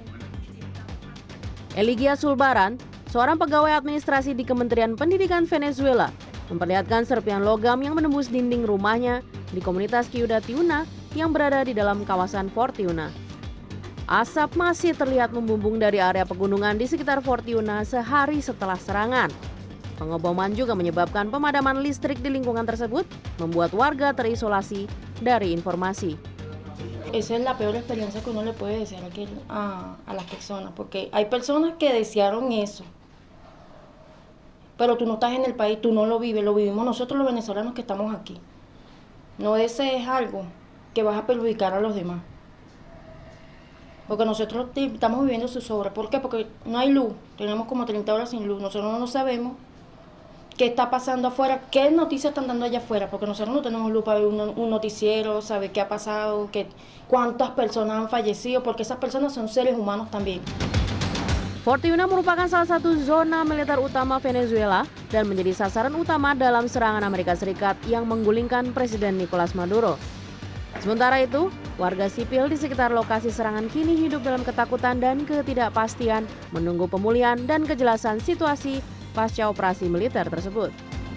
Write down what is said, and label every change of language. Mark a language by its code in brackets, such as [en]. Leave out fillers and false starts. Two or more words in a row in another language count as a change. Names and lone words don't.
[id] Eligia Sulbaran, seorang pegawai administrasi di Kementerian Pendidikan Venezuela, memperlihatkan serpian logam yang menembus dinding rumahnya di komunitas Ciudad Tiuna yang berada di dalam kawasan Fort Tiuna. Asap masih terlihat membumbung dari area pegunungan di sekitar Fort Tiuna sehari setelah serangan. Pengoboman juga menyebabkan pemadaman listrik di lingkungan tersebut, membuat warga terisolasi dari informasi. [es] Esa es la peor experiencia que uno le puede desear a las personas, porque hay personas que desearon eso, pero tú no estás en el país, tú no lo vives, lo vivimos nosotros los venezolanos que estamos aquí. No desees algo que vas a perjudicar a los demás. Porque nosotros estamos viviendo zozobra. ¿Por qué? Porque no hay luz. Tenemos como 30 horas sin luz. Nosotros no sabemos qué está pasando afuera, qué noticias están dando allá afuera, porque nosotros no tenemos luz para ver un noticiero, saber qué ha pasado, cuántas personas han fallecido, porque esas personas son seres humanos también. [id] Fort Tiuna merupakan salah satu zona militer utama Venezuela dan menjadi sasaran utama dalam serangan Amerika Serikat yang menggulingkan Presiden Nicolas Maduro. Sementara itu, warga sipil di sekitar lokasi serangan kini hidup dalam ketakutan dan ketidakpastian, menunggu pemulihan dan kejelasan situasi pasca operasi militer tersebut.